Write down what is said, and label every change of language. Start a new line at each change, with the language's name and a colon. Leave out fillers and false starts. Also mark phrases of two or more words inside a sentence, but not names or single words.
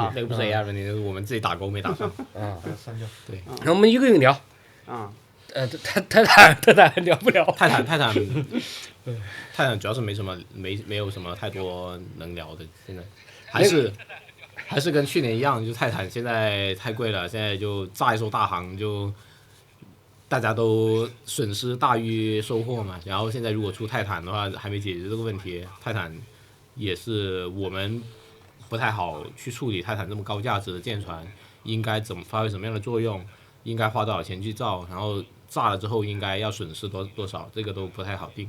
Chinese: 那個不是 AI 問題，是我們自己打勾沒打上。把它刪掉。對。那我們一個一個聊。泰坦聊不聊？泰坦主要是沒有什麼太多能聊的，現在還是跟去年一樣，就泰坦現在太貴了，現在就炸一艘大航就。大家都損失大於收穫嘛，然後現在如果出泰坦的話，還沒解決這個問題，泰坦也是我們不太好去處理泰坦這麼高價值的艦船，應該怎麼發揮什麼樣的作用，應該花多少錢去造，然後炸了之後應該要損失多少，這個都不太好定。